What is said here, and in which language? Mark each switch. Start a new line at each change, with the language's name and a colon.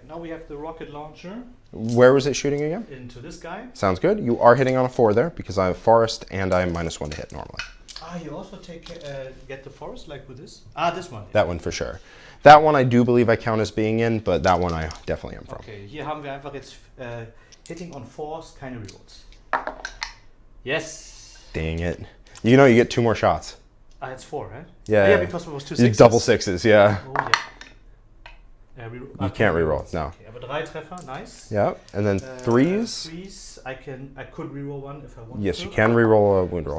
English: Now we have the rocket launcher Where was it shooting again? into this guy. Sounds good. You are hitting on a 4 there because I have forest and I am -1 to hit normally. Ah, you also get the forest like with this. Ah, this one. That one for sure. That one I do believe I count as being in, but that one I definitely am from.
German: Okay, hier haben wir einfach jetzt hitting on 4s, keine rerolls.
English: Yes. Dang it. You know you get 2 more shots. Ah, it's 4, right? Yeah. Yeah, because it was 2 You 6s. double 6s, yeah. Oh yeah. You can't reroll, no.
German: Okay, aber 3 Treffer, nice.
English: Yeah, and then 3s. 3s, I could reroll 1 if I wanted Yes, to. you can reroll a wound roll.